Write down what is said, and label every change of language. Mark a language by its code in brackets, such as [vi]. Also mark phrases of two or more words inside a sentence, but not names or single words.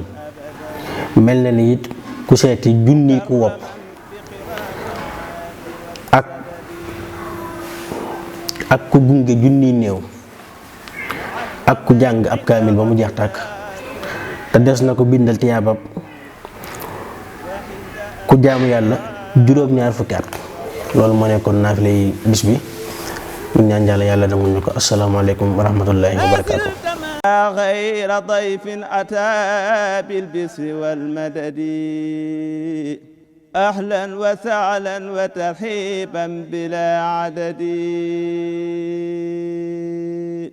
[wo] mel na ni it ku seeti junni ku wopp ak ku gunge junni néew ak ku jàng ab kaamil ba mu jeex tàkk, te des na ko bindal tiyaabab ku jaamu yàlla juróom-ñaar fukki at. loolu moo nekkoon naafile yi bis bi. ñu ñaan yàlla nangul ñu ko. [ar] السلام عليكم ورحمة الله وبركاته. غير ضيف أتى بالبسر والمدد أهلا وسهلا وترحيبا بلا عدد.